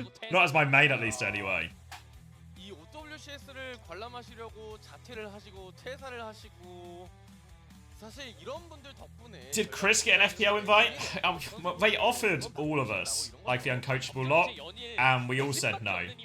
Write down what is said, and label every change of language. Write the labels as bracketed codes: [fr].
[en] Not as my main, at least, anyway. [ko] 이 OWCS를 관람하시려고 자퇴를 하시고 퇴사를 하시고 사실 이런 분들 덕분에 [en] Did Chris get an FPL invite? They offered all of us, like the uncoachable lot, and we all said no.